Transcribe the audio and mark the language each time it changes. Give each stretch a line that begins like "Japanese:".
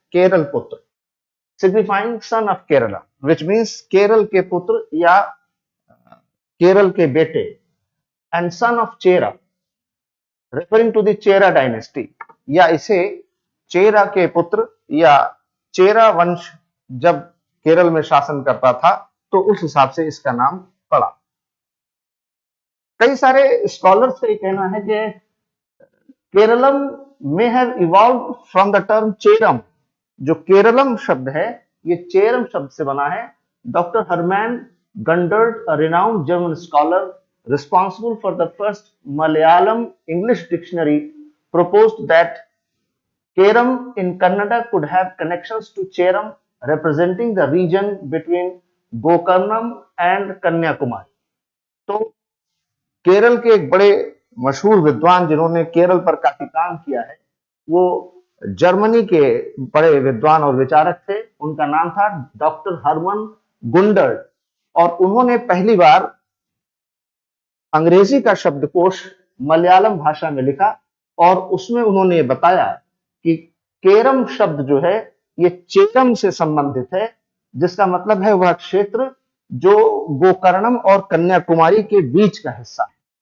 Hindi: केरल पुत्र
English: signifying son of Kerala, which means
Hindi: Kerala के पुत्र या केरल के बेटे,
English: and son of Chera referring to the Chera dynasty,
Hindi: या इसे चेरा के पुत्र या चेरा वंश जब केरल में शासन करता था तो उस हिसाब से इसका नाम पड़ा। कई सारे स्कॉलर्स का कहना है कि Keralam
English: may have evolved from the term
Hindi: चेरम। जो केरलम शब्द है ये चेरम शब्द से बना है।
English: Doctor Hermann Gundert, a renowned German scholar responsible for the first Malayalam English dictionary, proposed that Keram in Kannada could have connections to Cheram, representing the region between Gokarnam and Kanyakumari।
Hindi: तो केरल के एक बड़े मशहूर विद्वान जिन्होंने केरल पर काफी काम किया है, वो जर्मनी के बड़े विद्वान और विचारक थे। उनका नाम था डॉक्टर हरमन गुंडर्ट, और उन्होंने पहली बार अंग्रेजी का शब्दकोश मलयालम भाषा में लिखा और उसमें उन्होंने बताया कि केरम शब्द जो है ये चेरम से संबंधित है, जिसका मतलब है वह क्षेत्र जो गोकर्णम और कन्याकुमारी के बीच का हिस्सा है।